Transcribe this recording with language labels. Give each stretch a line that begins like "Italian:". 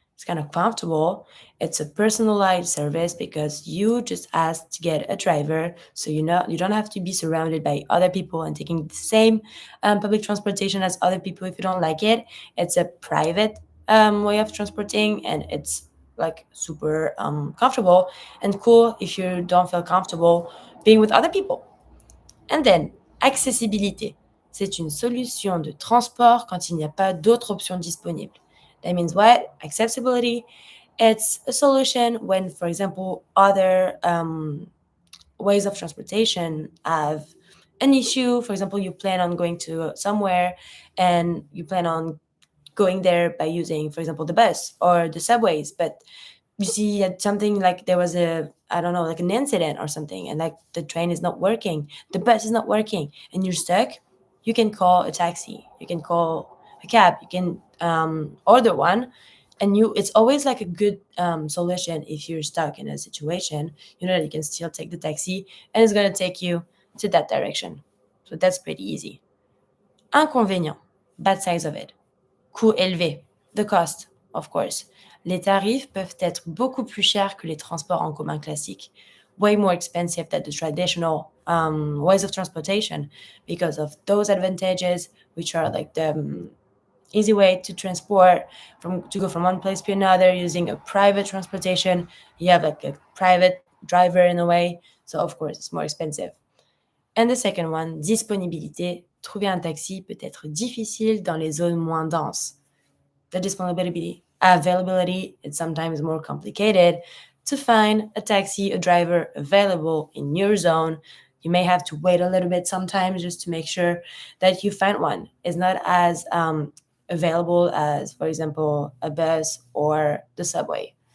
English: It's kind of comfortable. It's a personalized service because you just ask to get a driver, so you don't have to be surrounded by other people and taking the same public transportation as other people if you don't like it. It's a private way of transporting, and it's like super comfortable and cool if you don't feel comfortable being with other people. And then,
French: accessibilité. C'est une solution de transport quand il n'y a pas d'autres options disponibles.
English: That means what? Accessibility. It's a solution when, for example, other ways of transportation have an issue. For example, you plan on going to somewhere and you plan on going there by using, for example, the bus or the subways, but you see something like there was I don't know, like an incident or something, and like the train is not working, the bus is not working, and you're stuck. You can call a taxi, you can call a cab, you can order one, and it's always like a good solution. If you're stuck in a situation, you know that you can still take the taxi and it's going to take you to that direction. So that's pretty easy. Inconvénient, bad sides of it.
French: Coût élevé,
English: the cost, of course.
French: Les tarifs peuvent être beaucoup plus chers que les transports en commun classiques,
English: way more expensive than the traditional ways of transportation because of those advantages, which are like the easy way to transport to go from one place to another using a private transportation. You have like a private driver in a way, so of course it's more expensive. And the second one, disponibilité.
French: Trouver un taxi peut être difficile dans les zones moins denses.
English: The availability, it's sometimes more complicated to find a taxi, a driver available in your zone. You may have to wait a little bit sometimes just to make sure that you find one. It's not as available as, for example, a bus or the subway.